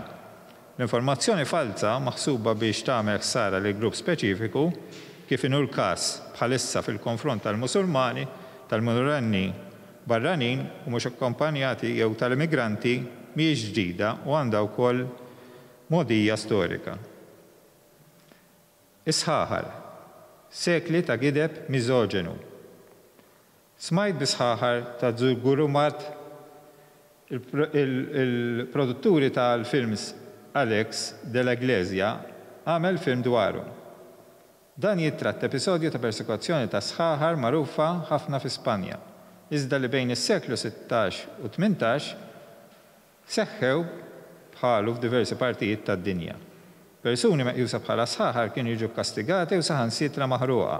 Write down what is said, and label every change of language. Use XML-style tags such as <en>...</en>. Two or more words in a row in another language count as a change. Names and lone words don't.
<mt>L-informazzjoni falsa maħsuba biex tagħmel ħsara lil grupp speċifiku kif inhu l-każ bħalissa fil-konfront tal-Musulmani, tal-Minorenni barranin u mhux akkompanjati jew tal-immigranti mhijiex ġdida u għandha wkoll mogħdija storika. Isħaħar, sekli ta' gideb miżoġenu. Smajt bisħaħar ta' Zugurumat, il-produtturi tal-films Alex de la Iglesia għamel film dwaru. Dan jitratt episodju ta' persekuzzjoni ta' sħaħar magħrufa ħafna fi Spanja. Iżda li bejn is-seklu 16 u 18 seħħew bħalu f'diversi partijiet tad-dinja. Persuni meqjusa bħala sħaħar kienu jiġu kastigati u saħansitra maħruqa.</mt>